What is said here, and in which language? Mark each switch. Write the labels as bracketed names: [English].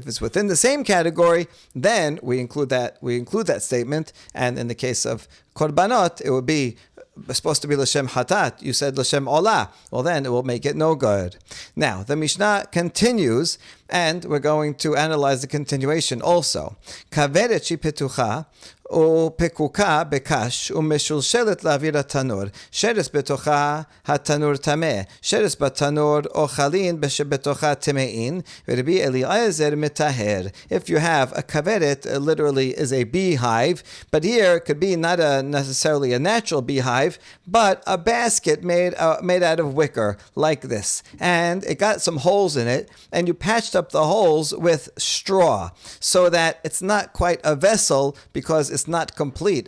[English] If it's within the same category, then we include that statement. And in the case of korbanot, it would be supposed to be l'shem hatat. You said l'shem olah. Well, then it will make it no good. Now the Mishnah continues, and we're going to analyze the continuation also. [Hebrew] Kaveret shepetucha ופקוקה בקש ומשולשלת לאוויר התנור, שרס בתוכה התנור טמא, שרס בתנור אוכלין שבתוכה טמאין, ורבי אליעזר מטהר. [English] If you have a kaveret, literally is a beehive, but here it could be not necessarily a natural beehive, but a basket made out of wicker, like this. And it got some holes in it, and you patched up the holes with straw, so that it's not quite a vessel, because it's not complete.